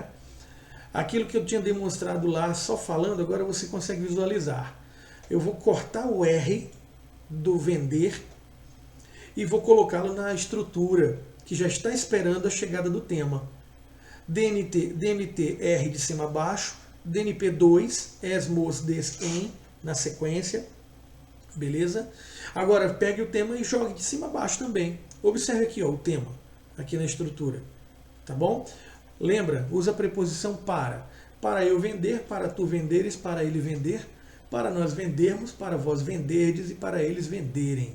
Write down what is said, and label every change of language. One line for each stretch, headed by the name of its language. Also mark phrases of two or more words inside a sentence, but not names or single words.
Portuguese: Aquilo que eu tinha demonstrado lá só falando, agora você consegue visualizar. Eu vou cortar o R do vender e vou colocá-lo na estrutura que já está esperando a chegada do tema. DMT, R de cima a baixo, DNP2, es, mos, des, em, na sequência. Beleza? Agora pegue o tema e jogue de cima a baixo também. Observe aqui, ó, o tema, aqui na estrutura. Tá bom? Lembra, usa a preposição para. Para eu vender, para tu venderes, para ele vender, para nós vendermos, para vós venderdes e para eles venderem.